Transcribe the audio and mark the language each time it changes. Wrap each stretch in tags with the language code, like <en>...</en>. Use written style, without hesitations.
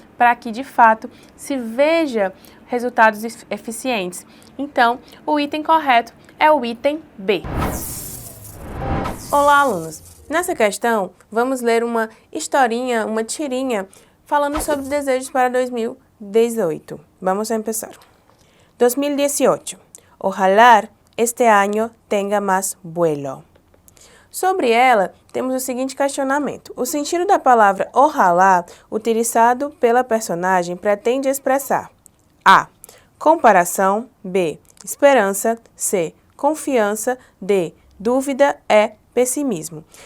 <pt>para que, de fato, se veja resultados eficientes. Então, o item correto é o item B. Olá, alunos! Nessa questão, vamos ler uma historinha, uma tirinha, falando sobre desejos para 2018. Vamos começar. 2018.</pt> <es>Ojalá este año tenga más vuelo.</es> <pt>Sobre ela, temos o seguinte questionamento. O sentido da palavra ojalá, utilizado pela personagem, pretende expressar A. Comparação. B. Esperança. C. Confiança. D. Dúvida. E. Pessimismo.</pt>